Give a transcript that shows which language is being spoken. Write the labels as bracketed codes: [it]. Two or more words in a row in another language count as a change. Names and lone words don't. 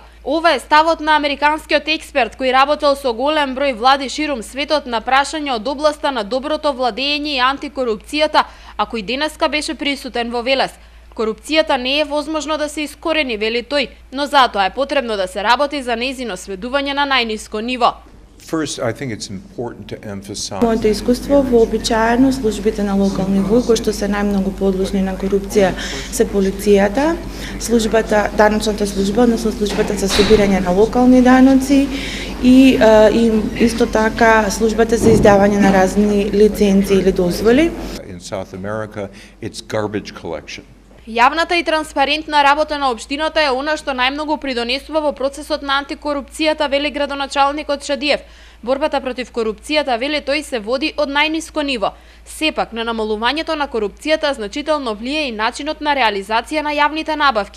[mk] Ова е ставот на американскиот експерт кој работел со голем број влади ширум светот на прашања од областа на доброто владење и антикорупцијата, а кој денеска беше присутен во Велес. Корупцијата не е возможно да се искорени, вели тој, но затоа е потребно да се работи за нејзино сведување на најниско ниво. [en] First, I think it's important to emphasize. [mk] Моето искуство вообичаено службите на локални ниво кои што се најмногу подложни на корупција се полицијата, даночната служба, односно службата за собирање на локални даноци и исто така службата за издавање на разни лиценци или дозволи. [en] In South America, it's garbage collection. [mk] Јавната и транспарентна работа на општината е она што најмногу придонесува во процесот на антикорупцијата, вели градоначалникот Шадиев. Борбата против корупцијата, вели тој, се води од најниско ниво. Сепак, на намалувањето на корупцијата значително влие и начинот на реализација на јавните набавки.